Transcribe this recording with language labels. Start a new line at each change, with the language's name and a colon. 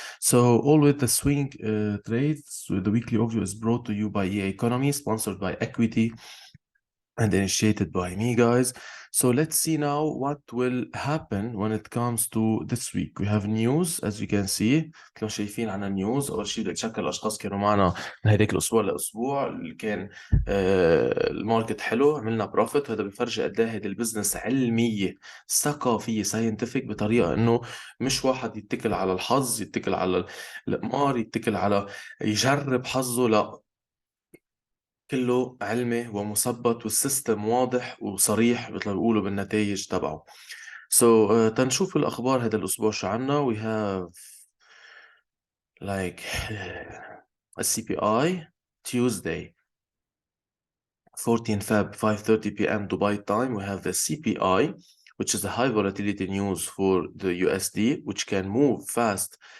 English: So, all with the swing trades, the weekly overview is brought to you by EA Economy, sponsored by Equity and initiated by me, guys. So let's see now what will happen when it comes to this week. We have news, as you can see.
Arabic: كانوا شايفين عنا نيوز. أول شيء بدي أتشكر الأشخاص كانوا معنا من هيديك الأسبوع لأسبوع اللي كان الماركت حلو، عملنا بروفيت. هذا بيفرجي قد إيه هيدي البزنس علمية ثقافية ساينتفك، بطريقة إنه مش واحد يتكل على الحظ، يتكل على القمار، يتكل على يجرب حظه. لا، كله علمي ومثبت، والسيستم واضح وصريح مثل ما بيقولوا بالنتائج تبعه. تنشوف الأخبار هذا الأسبوع شو عنا.
English: We have like a CPI Tuesday 14 Feb 5:30 p.m. Dubai time. We have the CPI, which is the high volatility news for the USD, which can move fast.